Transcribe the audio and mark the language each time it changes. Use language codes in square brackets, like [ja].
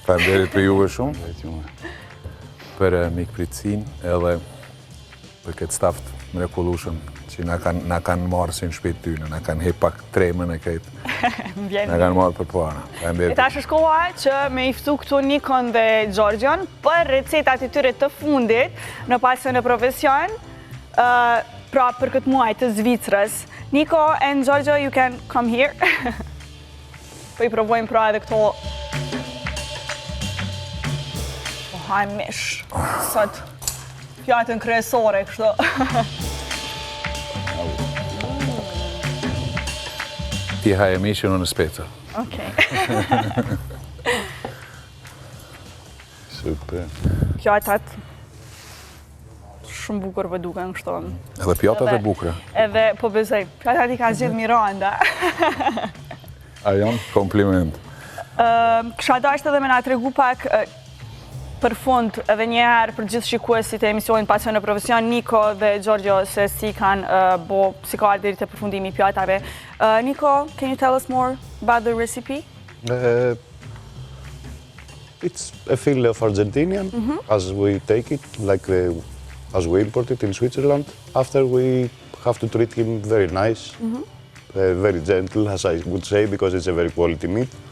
[sq] Faleminderit për juve shumë, për mikpritësinë edhe për këtë staf mrekullueshëm që na kanë marrë si në shtëpitë tyne, na kanë hep pak tremën e këtë. Na kanë marrë për para. E tash është koha që me i ftu këtu Nikon dhe Gjorgjon për recetat e tyre të fundit në Pasion e Profesion. Pra për këtë muaj të Zvicrës. [en] Niko and Giorgio, you can come here. [sq] Po i provojmë pra edhe këto... Po hajmë mish. Sot fjatën kryesore kështu. Ti haje mishin unë speca. Okej. Super. Pjatat shumë bukur për duken kështu. Edhe pjatat e bukura. Edhe, po besoj, pjatat i ka zgjedh Miranda. A janë? Kompliment. Kisha dashur edhe me na tregu pak për fund edhe një herë për gjithë shikuesit e emisionit Pasion e Profesion, Niko dhe Gjorgjo, se si si ka ardhur deri te përfundimi i pjatave. [en] Niko, can you tell us more about the recipe? It's a filet of Argentinian, as we take it, as we import it in Switzerland. After we have to treat him very nice, very gentle, as I would say, because it's a very quality meat.